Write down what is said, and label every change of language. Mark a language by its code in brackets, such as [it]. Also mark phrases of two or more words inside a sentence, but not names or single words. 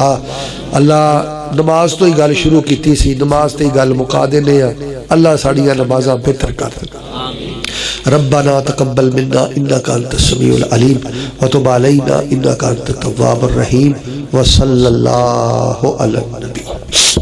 [pa] اللہ نماز تو ہی گل شروع کیتی سی، نماز تے ہی گل مکا دینے ہیں. اللہ ساڑیاں نمازاں بہتر کر دے. [ar] ربنا تقبل منا انك انت السميع العليم وتب علينا انك انت التواب الرحيم وصلى الله على النبي.